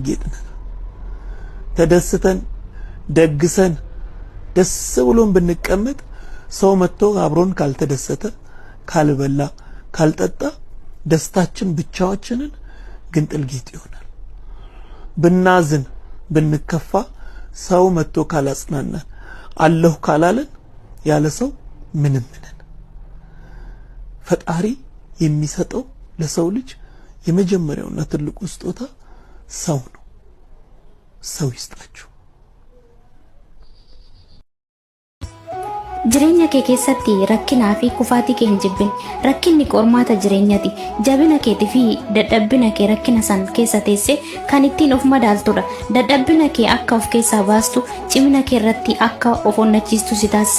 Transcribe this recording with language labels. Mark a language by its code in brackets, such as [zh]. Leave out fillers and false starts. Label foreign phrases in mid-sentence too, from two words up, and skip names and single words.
[am] ጌጥ ነን። ተደስተን ደግሰን ደስ ብሎን ብንቀመጥ ሰው መጥቶ አብሮን ካልተደሰተ ካልበላ ካልጠጣ ደስታችን ብቻችንን ግንጥል ጌጥ ይሆናል። ብናዝን ብንከፋ ሰው መጥቶ ካላጽናናን አለሁ ካላለን ያለ ሰው ምንም ነን። ፈጣሪ የሚሰጠው ለሰው ልጅ የመጀመሪያውና ትልቁ ስጦታ ሰው ነው። ሰው ይስጣችሁ። [om] Jireenya kee keessatti rakkinaa fi kufaatii kee hin jibbin. Rakkinni qormaata jireenyaati. Jabina keetii fi dadhabbina kee rakkina san keessa teessee kan ittiin of madaaltudha. Dadhabbina kee akka of keessaa baastu, cimina kee irratti akka of onnachiistu si taasisa.